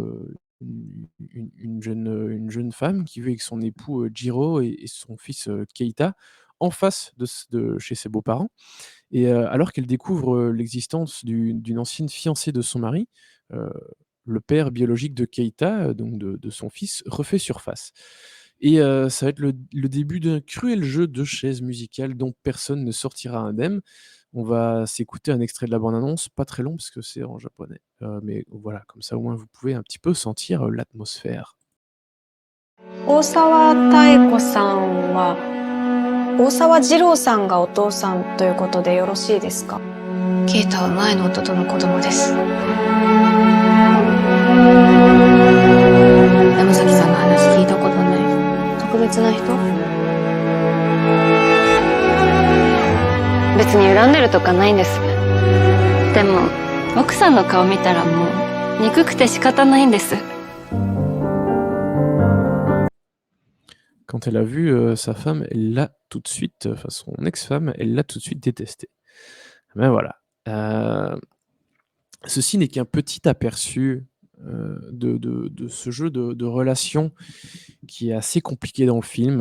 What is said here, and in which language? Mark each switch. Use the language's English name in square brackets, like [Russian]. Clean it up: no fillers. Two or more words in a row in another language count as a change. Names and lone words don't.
[French] une jeune femme qui vit avec son époux, Jiro et son fils, Keita, en face de chez ses beaux-parents et alors qu'elle découvre, l'existence d'une ancienne fiancée de son mari, heu, le père biologique de Keita, donc de son fils, refait surface et ça va être le début d'un cruel jeu de chaises musicales dont personne ne sortira indemne. On va s'écouter un extrait de la bande annonce, pas très long parce que c'est en japonais, mais voilà, comme ça au moins vous pouvez un petit peu sentir, l'atmosphère. [Japanese] 大沢妙子さんは大沢二郎さんがお父さんということでよろしいですか？ケイタは前の夫との子供です。山崎さんの話聞いたことない。特別な人？別に恨んでるとかないんです。でも奥さんの顔見たらもう憎くて仕方ないんです。 [French] Quand elle a vu, sa femme, elle l'a tout de suite, enfin son ex-femme, elle l'a tout de suite détesté. Ben voilà. Heu, Ceci n'est qu'un petit aperçu, de ce jeu de relations qui est assez compliqué dans le film.